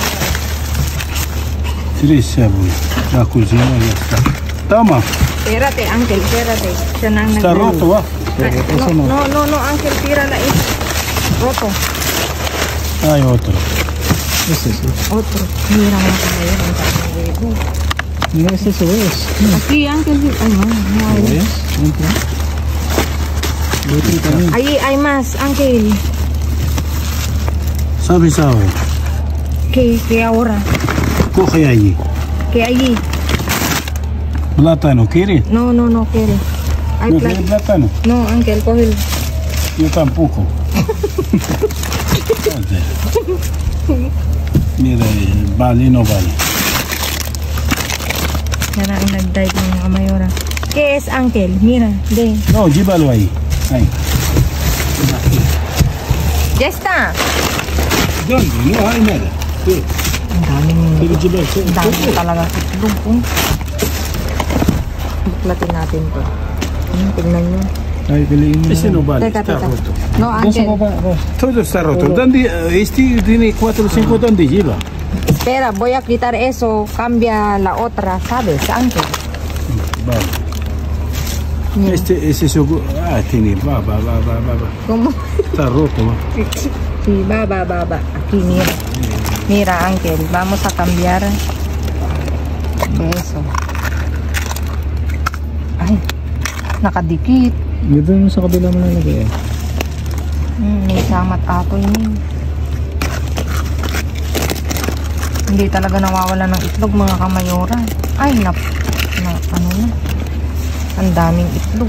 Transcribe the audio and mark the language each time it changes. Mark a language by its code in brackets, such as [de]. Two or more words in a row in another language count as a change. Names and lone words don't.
[es] Tres cebolla. La cocina ya está. Toma. Espérate, Ángel, espérate. [tl] Siya nang [es] Está [tl] nag- [es] roto, va. Ay, no, Ángel, tírala ahí. Roto. Hay otro. Otro. Mira, [tl] mga kamera. [es] Mira, este se ve. Aquí, Ángel. Ay, no hay. Ahí hay más, Ángel. ¿Sabes ahora? ¿Qué ahora? Coge allí. ¿Qué allí? Plátano, ¿quieres? No quiere. Hay ¿No plata. quieres plátano? No, Ángel, cógelo. Yo tampoco. Joder. Mira, vale, no vale. [tl] Yan ang nag-dive ng mga mayora. [es] ¿Qué es, Ángel? Mira, de. No, llévalo ahí. Ahí. Ya está. ¿Dónde? No hay nada. Sí. [tl] Ang daming, [es] Pero llévalo. [tl] ang daming talaga itlog. Buklatin natin to. Tignan nyo. Ay, piliin mo. [es] Ese no vale, [tl] Teka. [es] está roto. No, Ángel. Todo está roto. ¿Dónde? Este tiene 4 o 5, ¿dónde lleva? Espera, voy a quitar eso. Cambia la otra, ¿sabes, Ángel? Vale. Mira. Ese seguro. Tiene. Va. ¿Cómo? Está roto, va. Sí, va. Aquí, mira. Mira, Ángel, vamos a cambiar eso. [tl] Ay, nakadikit. Doon sa kabila mo nalagay. May samat ako yun. Hindi talaga nawawala ng itlog, mga kamayora. Ay, ano na. Ang daming itlog.